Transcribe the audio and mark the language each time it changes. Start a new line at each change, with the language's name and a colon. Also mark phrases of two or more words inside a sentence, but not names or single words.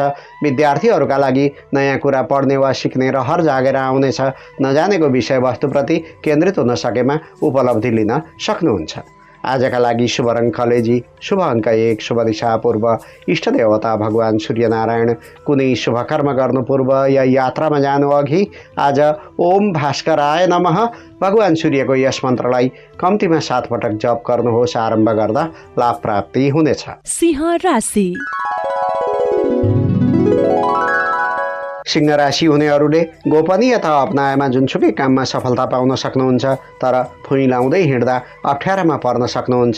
Nepali: विद्यार्थीहरूका लागि नयाँ कुरा पढ्ने वा सिक्ने रहर जागेर आउनेछ। नजानेको विषयवस्तुप्रति केन्द्रित हुन सकेमा उपलब्धि लिन सक्नुहुन्छ। आजका लागि शुभ रङ कलेजी, शुभ अङ्क 1, शुभ दिशा पूर्व, इष्ट देवता भगवान सूर्यनारायण। कुनै शुभ कर्म गर्नु पूर्व या यात्रामा जानु अघि आज
Sanskrit: ओम भास्कराय नमः
Nepali: भगवान सूर्यको यस मन्त्रलाई कम्तीमा 7 पटक जप गर्नुहोस्। आरम्भ गर्दा लाभ प्राप्ति हुनेछ। सिंह राशि। सिंह राशि हुनेहरूले गोपनीयता अपनाएमा जुनसुकै काममा सफलता पाउन सक्नुहुन्छ, तर फुइँलाउँदै हिँड्दा अप्ठ्यारामा पर्न सक्नुहुन्छ।